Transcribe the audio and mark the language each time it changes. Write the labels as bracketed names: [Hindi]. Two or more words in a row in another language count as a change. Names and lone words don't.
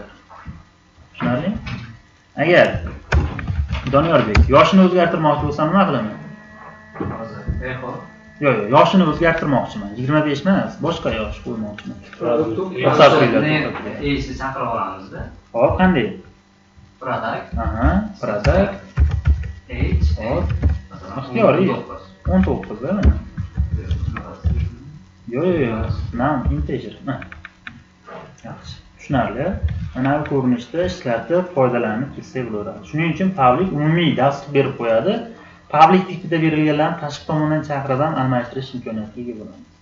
[Uzbek] Tushunarli? Agar Doniyorbek yoshini o'zgartirmoqchi bo'lsam nima qilaman? Yo'q, yoshini o'zgartirmoqchiman. 25 emas, boshqa yosh qo'ymoqchiman. Esi chaqirib olamiz-da. Hop, qanday? Product. Aha, product. Age. Hop. Ixtiyoriy. 19 da mana. Yo'q, nam integer. Yaxshi. Tushunarli. Mana bu ko'rinishda ishlatib foydalanib ketsak bo'laveradi. Shuning uchun public umumiy dastur berib qo'yadi. Public tipida berilganlarni tashqi tomondan chaqirib almashtirish imkoniyatiga ega bo'lamiz.